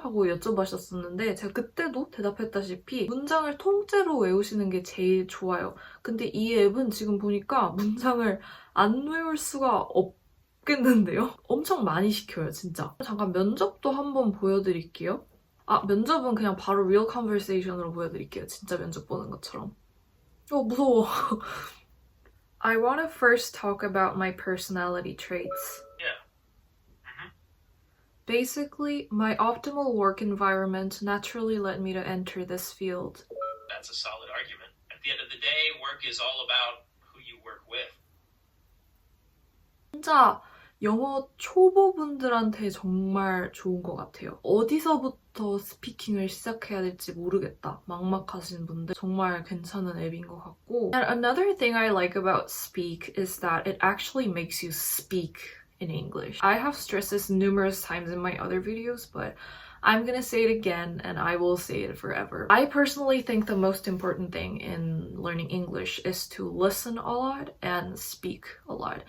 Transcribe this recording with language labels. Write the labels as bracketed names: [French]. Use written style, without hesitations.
[Korean] 하고 여쭤보셨었는데 제가 그때도 대답했다시피 문장을 통째로 외우시는 게 제일 좋아요. 근데 이 앱은 지금 보니까 문장을 안 외울 수가 없겠는데요? 엄청 많이 시켜요, 진짜. 잠깐 면접도 한번 보여드릴게요. 면접은 그냥 바로 real conversation으로 보여드릴게요. 진짜 면접 보는 것처럼. 무서워. [English] I want to first talk about my personality traits. Yeah. Basically, my optimal work environment naturally led me to enter this field. That's a solid argument. At the end of the day, work is all about who you work with. [Korean] 진짜 영어 초보분들한테 정말 좋은 것 같아요. 어디서부터 스피킹을 시작해야 될지 모르겠다, 막막하신 분들 정말 괜찮은 앱인 것 같고. [English] And another thing I like about Speak is that it actually makes you speak in English. I have stressed this numerous times in my other videos, but I'm gonna say it again and I will say it forever. I personally think the most important thing in learning English is to listen a lot and speak a lot.